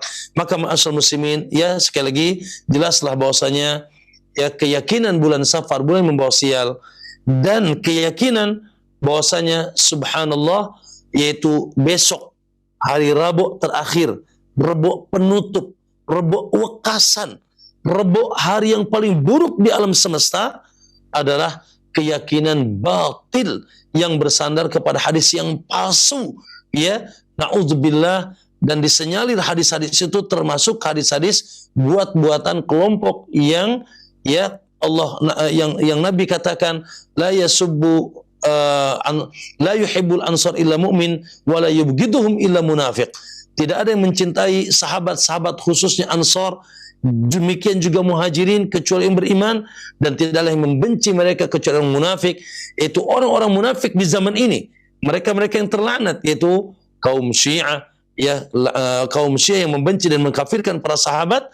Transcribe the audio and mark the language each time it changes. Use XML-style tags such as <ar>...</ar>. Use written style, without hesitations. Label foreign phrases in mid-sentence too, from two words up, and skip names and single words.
<id>Maka</id> <ar>معاشر المسلمين,</ar> <id>ya sekali lagi jelaslah bahwasanya ya keyakinan bulan Safar bulan membawa sial, dan keyakinan bahwasanya subhanallah yaitu besok hari Rabu terakhir, Rabu penutup, Rabu wekasan, Rabu hari yang paling buruk di alam semesta adalah keyakinan batil yang bersandar kepada hadis yang palsu, ya, na'udzubillah. Dan disenyalir hadis-hadis itu termasuk hadis-hadis buat-buatan kelompok yang ya yang Nabi katakan</id> <ar>لا يسب لا يحب الأنصار إلا مؤمن ولا يبغضهم إلا منافق.</ar> <id>Tidak ada yang mencintai sahabat-sahabat khususnya Ansar, demikian juga Muhajirin, kecuali yang beriman, dan tidaklah yang membenci mereka kecuali orang munafik. Itu orang-orang munafik di zaman ini, mereka-mereka yang terlaknat, yaitu kaum Syiah, ya, kaum Syiah yang membenci dan mengkafirkan para sahabat.</id>